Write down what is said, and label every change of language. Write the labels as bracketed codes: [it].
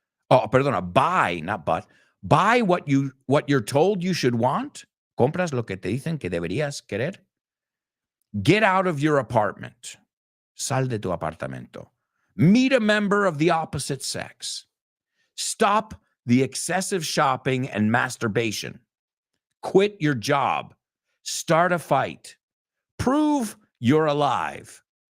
[en] Oh, [es] perdona, [en] buy, not but. Buy what you're told you should want. [es] Compras lo que te dicen que deberías querer. [en] Get out of your apartment. [es] Sal de tu apartamento. [en] Meet a member of the opposite sex. Stop the excessive shopping and masturbation. Quit your job. Start a fight. Prove you're alive.